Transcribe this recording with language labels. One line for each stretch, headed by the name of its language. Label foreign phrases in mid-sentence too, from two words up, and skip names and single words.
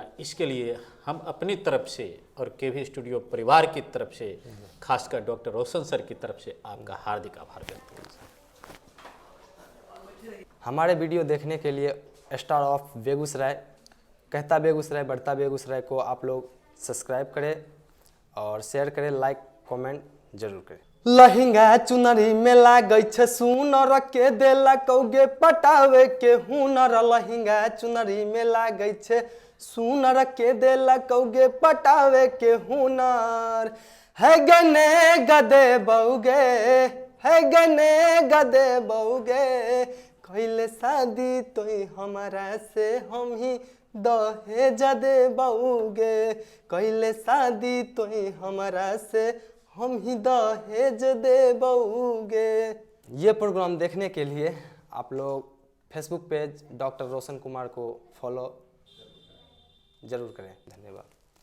Hindi: इसके लिए हम अपनी तरफ से और केवी स्टूडियो परिवार की तरफ से, खासकर डॉक्टर रोशन सर की तरफ से आपका हार्दिक आभार व्यक्त करते हैं। हमारे वीडियो देखने के लिए स्टार ऑफ बेगूसराय, कहता बेगूसराय बढ़ता बेगूसराय को आप लोग सब्सक्राइब करें और शेयर करें,
English: like comment
Hindi: जरूर करें।
Angika: लहिंगा चुनरी में लागै छे सुनर के देला कौगे पटावे के हुनर। लहिंगा चुनरी में लागै छे सुनर के देला कौगे पटावे के हुनर। है गने गदे बउगे, है गने गदे बउगे, कैले शादी तोई हमारा से हम ही दहेज दे बउगे। कैले शादी तोई हमारा से हम ही दहेज दे बउगे।
Hindi: ये प्रोग्राम देखने के लिए आप लोग
English: Facebook page
Hindi: डॉक्टर रोशन कुमार को फॉलो जरूर करें। धन्यवाद।